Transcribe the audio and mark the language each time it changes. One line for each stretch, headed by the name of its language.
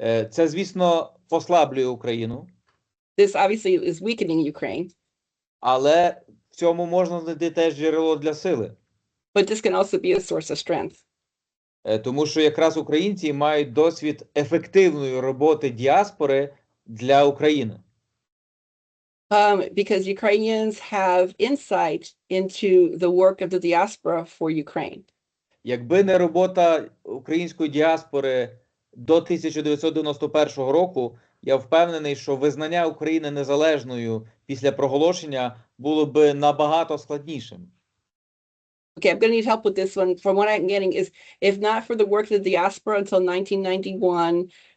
Ukrainian: Це, звісно, послаблює Україну.
English: This obviously is weakening Ukraine.
Ukrainian: Але в цьому можна знайти теж джерело для сили.
English: But this can also be a source of strength.
Ukrainian: Тому що якраз українці мають досвід ефективної роботи діаспори для України.
English: Because Ukrainians have insight into the work of the diaspora for Ukraine.
Ukrainian: Якби не робота української діаспори до 1991 року, я впевнений, що визнання України незалежною після проголошення було би набагато складнішим.
English: Okay, I'm going to need help with this one. From what I'm getting is, if not for the work of the diaspora until 1991,